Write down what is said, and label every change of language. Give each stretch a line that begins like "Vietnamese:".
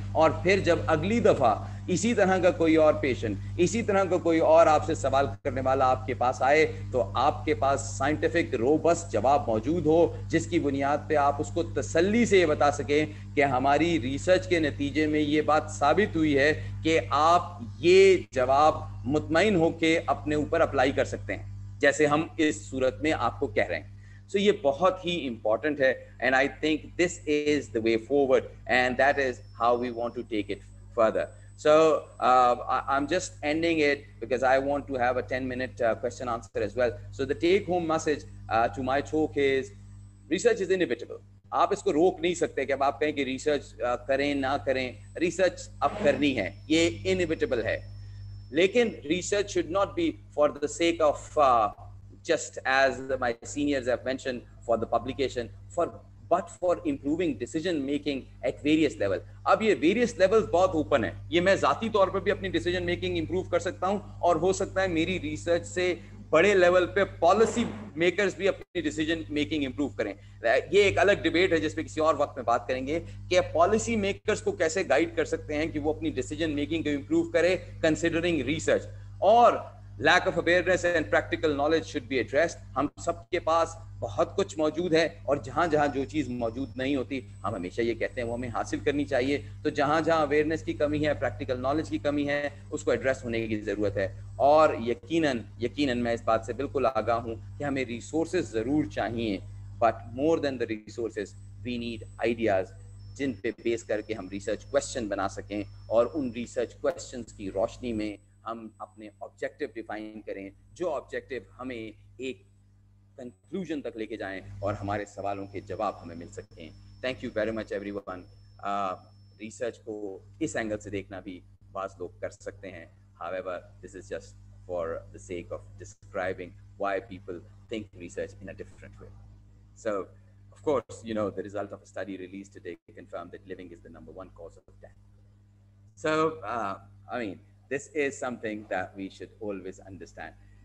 Urdu: اور پھر جب اگلی دفعہ اسی طرح کا کوئی اور پیشنٹ, اسی طرح کا کوئی اور آپ سے سوال کرنے والا آپ کے پاس آئے تو آپ کے پاس سائنٹیفک روبسٹ جواب موجود ہو جس کی بنیاد پہ آپ اس کو تسلی سے یہ بتا سکیں کہ ہماری ریسرچ کے نتیجے میں یہ بات ثابت ہوئی ہے کہ آپ یہ جواب مطمئن ہو کے اپنے اوپر اپلائی کر سکتے ہیں جیسے ہم اس صورت میں آپ کو کہہ رہے ہیں.
English: So
Urdu: یہ بہت ہی امپورٹنٹ ہے
English: and I think this is the way forward and that is how we want to take it further. So I'm just ending it because I want to have a 10-minute question answer as well. So the take home message to my talk is research is inevitable.
Urdu: آپ اس کو روک نہیں سکتے کہ اب آپ کہیں کہ ریسرچ کریں نہ کریں, ریسرچ اب کرنی ہے, یہ انیویٹیبل ہے. لیکن research
English: should not be for the sake of just as my seniors have mentioned for the publication, but for improving decision making at various level.
Urdu: اب یہ various levels بہت اوپن ہے, یہ میں ذاتی طور پر بھی اپنی decision making improve کر سکتا ہوں اور ہو سکتا ہے میری ریسرچ سے بڑے لیول پہ پالیسی میکرز بھی اپنی ڈیسیجن میکنگ امپروو کریں. یہ ایک الگ ڈیبیٹ ہے جس پہ کسی اور وقت میں بات کریں گے کہ پالیسی میکرز کو کیسے گائیڈ کر سکتے ہیں کہ وہ اپنی ڈیسیجن میکنگ کو امپروو کرے کنسیڈرنگ ریسرچ.
English: اور lack of awareness and practical knowledge should be addressed.
Urdu: ہم سب کے پاس بہت کچھ موجود ہے اور جہاں جہاں جو چیز موجود نہیں ہوتی ہم ہمیشہ یہ کہتے ہیں وہ ہمیں حاصل کرنی چاہیے. تو جہاں جہاں اویئرنیس کی کمی ہے, پریکٹیکل نالج کی کمی ہے, اس کو ایڈریس ہونے کی ضرورت ہے. اور یقیناً میں اس بات سے بالکل آگاہ ہوں کہ ہمیں ریسورسز ضرور چاہیے,
English: but more than the resources we need ideas
Urdu: جن پہ بیس کر کے ہم ریسرچ کویشچن بنا سکیں اور ان ریسرچ کویشچنس کی روشنی میں ہم اپنے آبجیکٹیو ڈیفائن کریں جو آبجیکٹیو ہمیں ایک کنکلوژن تک لے کے جائیں اور ہمارے سوالوں کے جواب ہمیں مل سکیں.
English: Thank you very much everyone.
Urdu: Research کو اس اینگل سے دیکھنا بھی بعض لوگ کر سکتے ہیں.
English: However, this is just for the sake of describing why people think research in a different way. So, of course, you know, the result of a study released today confirmed that living is the #1 cause of death. So, I mean, this is something that we should always understand.